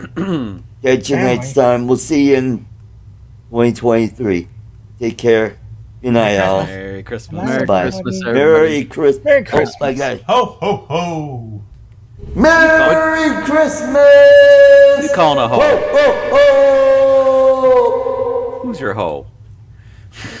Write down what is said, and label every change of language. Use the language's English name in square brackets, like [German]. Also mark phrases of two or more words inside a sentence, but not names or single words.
[English] Catch you next time. We'll see you in 2023. Take care. Good night, all. Merry Christmas. Merry Christmas, everybody. Merry Christmas. Merry Christmas. Oh my God. Ho, ho, ho. Merry Christmas. Who you calling a hoe? Ho, ho, ho. Who's your hoe?